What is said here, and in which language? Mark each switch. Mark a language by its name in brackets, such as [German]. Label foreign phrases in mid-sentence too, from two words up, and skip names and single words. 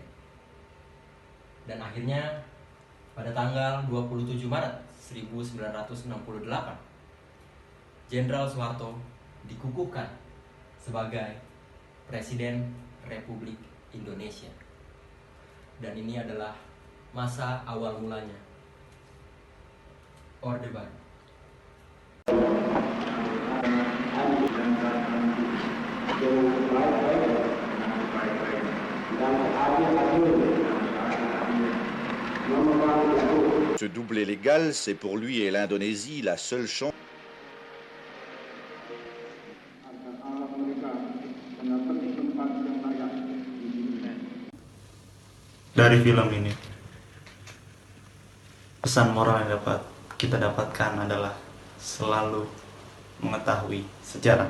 [Indonesian] Dan akhirnya pada tanggal 27 Maret 1968, Jenderal Soeharto dikukuhkan sebagai Presiden Republik Indonesia. Dan ini adalah masa awal mulanya Orde Baru. [French] Ce doublé légal, c'est pour lui et l'Indonésie la seule chance. [Indonesian] Dari film ini, pesan moral yang dapat kita dapatkan adalah selalu mengetahui sejarah.